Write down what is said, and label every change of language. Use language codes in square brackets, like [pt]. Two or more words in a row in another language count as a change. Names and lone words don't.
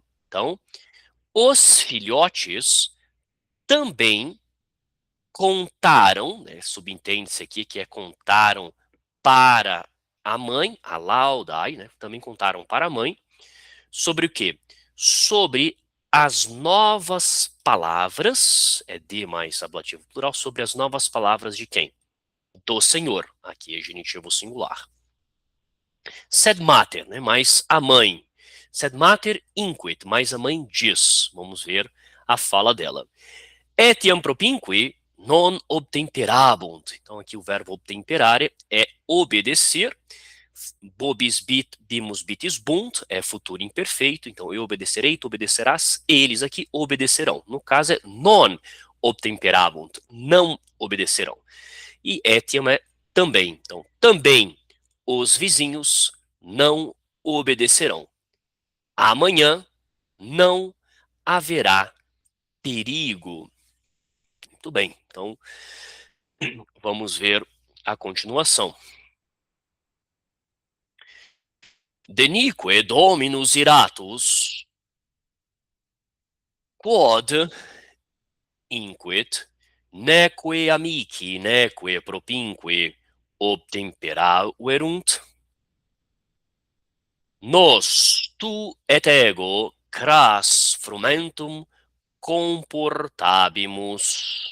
[pt] Então, os filhotes também contaram, né, subentende-se aqui que é contaram para a mãe, a laudai, né, também contaram para a mãe, sobre o quê? Sobre as novas palavras, é de mais ablativo plural, sobre as novas palavras de quem? Do Senhor, aqui é genitivo singular. [la] Sed mater, [pt] né, mais a mãe. [la] Sed mater inquit, [pt] mais a mãe diz. Vamos ver a fala dela. [la] Etiam propinque non obtemperabunt. [pt] Então, aqui o verbo obtemperare é obedecer. [la] Bobis bit, bimus bitis bunt, é futuro imperfeito. [pt] Então, eu obedecerei, tu obedecerás, eles aqui obedecerão. No caso, é [la] non obtemperabunt, [pt] não obedecerão. E etiam é também. Então, também os vizinhos não obedecerão. Amanhã não haverá perigo. Muito bem, então vamos ver a continuação. [la] Denique dominus iratus, quod inquit, neque amici, neque propinque obtemperaverunt, nos tu et ego cras frumentum comportabimus.